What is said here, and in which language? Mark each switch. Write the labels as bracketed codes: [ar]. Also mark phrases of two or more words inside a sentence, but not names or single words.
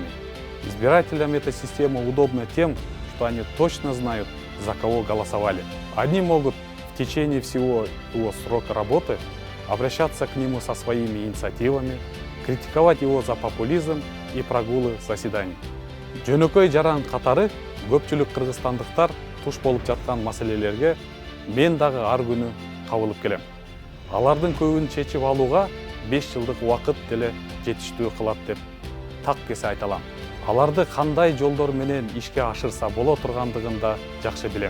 [ru] Избирателям эта система удобна тем, что они точно знают, за кого голосовали. Они могут в течение всего его срока работы обращаться к нему со своими инициативами, критиковать его за популизм и прогулы заседаний. [ky] Жөнөкөй жаран катары көпчүлүк кыргызстандыктар туш болуп жаткан маселелерге мен дагы ар күнү кабылып келем. Алардын көбүн чечип алууга 5 жылдык убакыт деле жетиштүү кылат деп так кесе айта алам. Аларды кандай жолдор менен ишке ашырса боло тургандыгын да жакшы билем.